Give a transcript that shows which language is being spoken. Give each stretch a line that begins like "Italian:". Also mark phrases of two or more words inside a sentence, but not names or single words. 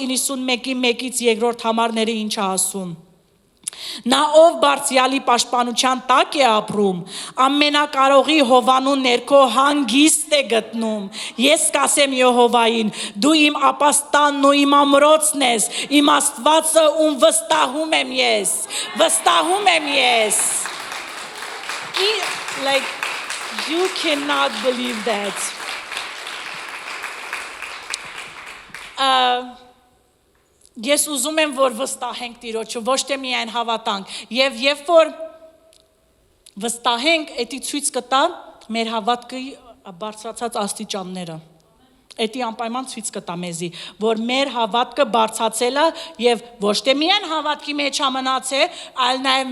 Armenian: 91:1-ից 2-րդ համարները ինչ է ասում, Նա ով բարձրյալի պաշտպանության տակ է ապրում, ամենակարողի հովանու ներքո հանգիստ է գտնում, ես կասեմ Եհովային, դու իմ ապաստանն ու իմ ամրոցն ես, իմ Աստվածը ում վստահում եմ ես,
English: Like, you cannot believe that.
Armenian: Ես ուզում եմ, որ վստահենք Տիրոջը, ոչ թե միայն հավատանք, եւ երբ որ վստահենք, էդի ցույց կտա մեր հավատքի բարձրացած աստիճանները, էդի անպայման ցույց կտա մեզի, որ մեր հավատքը բարձրացել է եւ ոչ թե միայն հավատքի մեջ մնացել, այլ նաեւ